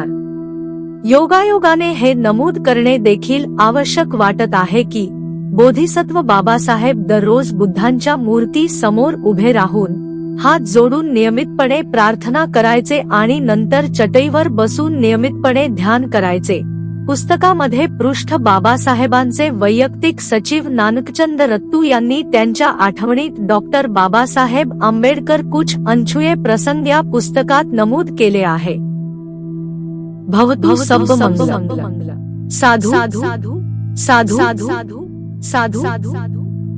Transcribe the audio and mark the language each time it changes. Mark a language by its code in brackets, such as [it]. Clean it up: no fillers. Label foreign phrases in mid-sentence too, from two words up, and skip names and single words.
[mr] योगायोगाने हे नमूद करणे देखील आवश्यक वाटत आहे की बोधिसत्व बाबासाहेब दररोज बुद्धांच्या मूर्ती समोर उभे राहून हात जोडून नियमितपणे प्रार्थना करायचे आणि नंतर चटईवर बसून नियमितपणे ध्यान करायचे. पुस्तकामध्ये पृष्ठ बाबासाहेबांचे वैयक्तिक सचिव नानकचंद रत्तू यांनी त्यांच्या आठवणीत डॉक्टर बाबासाहेब आंबेडकर कुछ अनछुए प्रसंग या पुस्तकात नमूद केले आहे. [pi] भवतु सब मंगलम. साधु साधु साधु साधु साधु साधु.